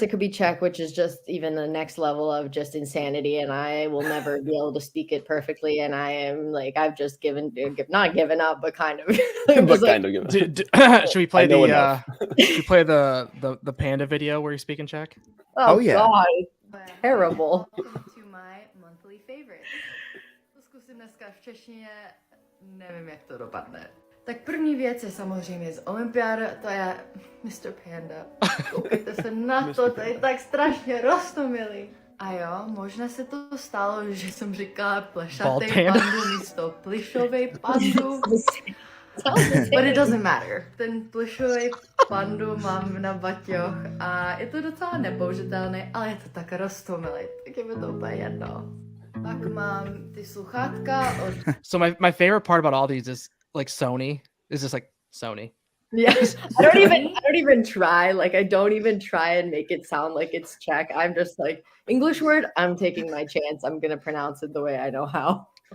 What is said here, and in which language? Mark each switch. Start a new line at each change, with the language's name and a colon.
English: It could be Czech, which is just even the next level of just insanity, and I will never be able to speak it perfectly. And I am like, I've just not given up, but kind of. Should we play the panda video where you speak in Czech? Oh yeah, God, terrible. Welcome to my monthly favorites.
Czech: To zkusím dneska v češtině, nevím jak to dopadne. Tak první věc je samozřejmě z olympiády, to je Mr. Panda. Koukejte se na to, to je tak strašně roztomilý. A jo, možná se to stalo, že jsem říkala plešatej pandu místo plišovej pandu.
English: But it doesn't matter.
Czech: Ten plišovej pandu mám na baťoch a je to docela nepoužitelný, ale je to tak roztomilý, tak je mi to úplně jedno. Pak mám ty sluchátka od...
English: So my favorite part about all these is like Sony. Is just like Sony. Yes, I don't even try. Like I don't even try and make it sound like it's Czech. I'm just like English word. I'm taking my chance. I'm gonna pronounce it the way I know how.